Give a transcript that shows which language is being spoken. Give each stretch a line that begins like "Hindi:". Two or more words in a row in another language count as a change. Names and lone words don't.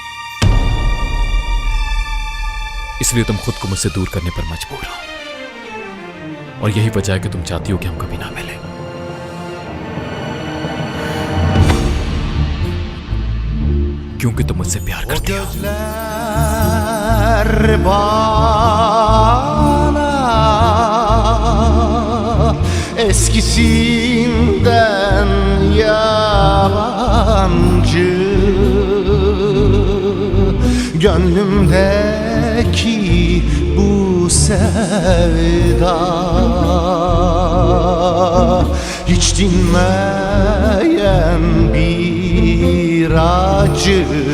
Urdu: اس لیے تم خود کو مجھ سے دور کرنے پر مجبور ہو، اور یہی وجہ ہے کہ تم چاہتی ہو کہ ہم کبھی نہ ملیں. کیونکہ تم مجھ سے پیار کرتی ہو.
Turkish: Eskisinden yabancı gönlümdeki bu sevda hiç dinmeyen bir acı.